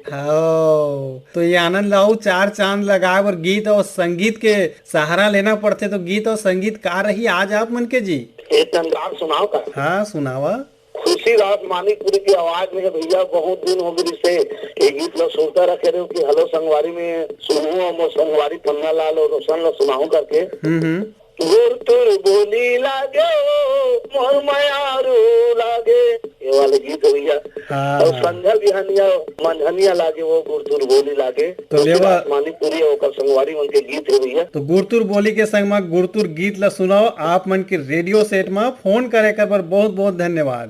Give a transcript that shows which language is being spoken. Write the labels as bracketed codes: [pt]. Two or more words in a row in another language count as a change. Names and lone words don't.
[hne] हाँ, तो ये आनंद लाओ चार चांद लगाए और गीत और संगीत के सहारा लेना पड़ते, तो गीत और संगीत का रही आज आप मन के जी? एक अंदाज सुनाओ का। हाँ सुनावा। खुशी रात मानिकपुरी की आवाज में भैया बहुत दिन हो गई से ये गीत ला सुनता रखे रहे कि हेलो संगवारी में सुनू और संगवारी पन्ना लाल और रोशन ला सुनाऊ करके। गुरतुर बोली लागे मोर मयारू लागे, ये वाले गीत हो भैया। हाँ। और संध्या बिहानिया मंझनिया लागे वो गुरतुर बोली लागे, तो लेवा मानिकपुरी और संगवारी मन के गीत है भैया। तो गुरतुर बोली के संग में गुरतुर गीत ला सुनाओ आप मन के रेडियो सेट में फोन करे कर पर बहुत बहुत धन्यवाद।